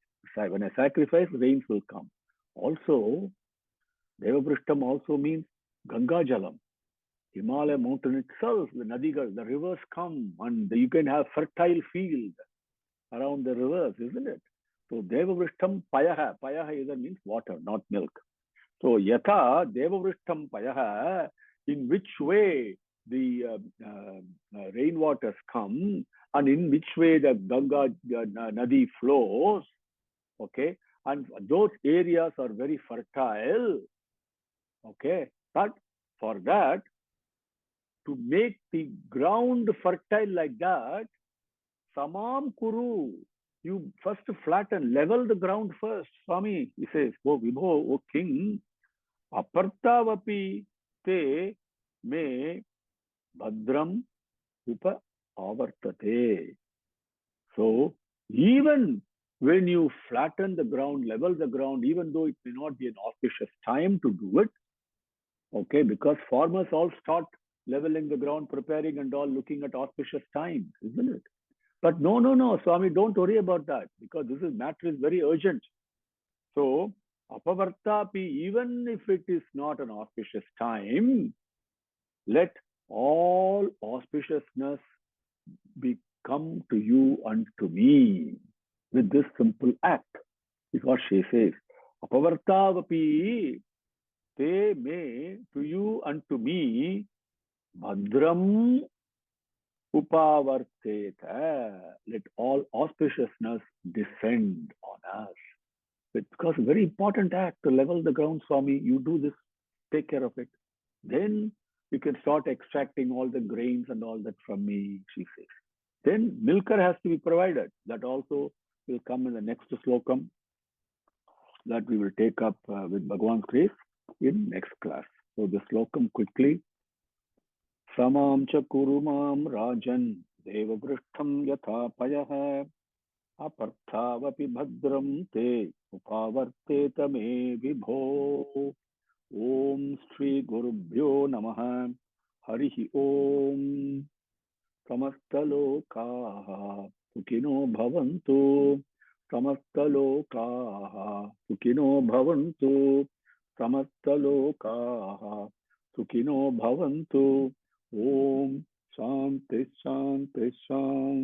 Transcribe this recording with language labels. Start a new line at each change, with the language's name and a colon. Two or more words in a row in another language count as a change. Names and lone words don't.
English: When I sacrifice, rains will come. Also, Devavrishtham also means
Sanskrit: Ganga Jalam.
English: Himalaya mountain itself, the Nadigas, the rivers come and you can have fertile field around the rivers, isn't it?
Sanskrit: So Devavrishtham payaha.
English: Payaha either means water, not milk. So
Sanskrit: yatha Devavrishtham payaha,
English: in which way the rainwaters come and in which way the Ganga Nadi flows. Okay. And those areas are very fertile. Okay. But for that, to make the ground fertile like that,
Sanskrit: samam kuru,
English: you first flatten, level the ground first. Swami, he says,
Sanskrit: oh Vibho,
English: oh king,
Sanskrit: apartavapi te me bhadram upa avartate.
English: So, even when you flatten the ground, level the ground, even though it may not be an auspicious time to do it, okay, because farmers all start leveling the ground, preparing and all, looking at auspicious times, isn't it? But no, Swami, don't worry about that because this matter is very urgent. So, apavartapi, even if it is not an auspicious time, let all auspiciousness become to you and to me with this simple act, is what she says.
Sanskrit: Apavartavapi te me,
English: to you and to me,
Sanskrit: bhadram upavarteta.
English: Let all auspiciousness descend on us. Because a very important act to level the ground, Swami. You do this, take care of it. Then you can start extracting all the grains and all that from me, she says. Then milker has to be provided. That also will come in the next slokam that we will take up with Bhagavan's grace in next class. So the slokam quickly.
Sanskrit: Samam cha kurumam rajan devavrishtham yatha payah aparthavapi bhadram te upavarteta me vibho. Om Shri Gurubhyo Namaha. Harihi Om. Samastalokaha Sukino Bhavantu. Samastalokaha Sukino Bhavantu. Samastalokaha Sukino Bhavantu. Om Shanti Shanti Shanti.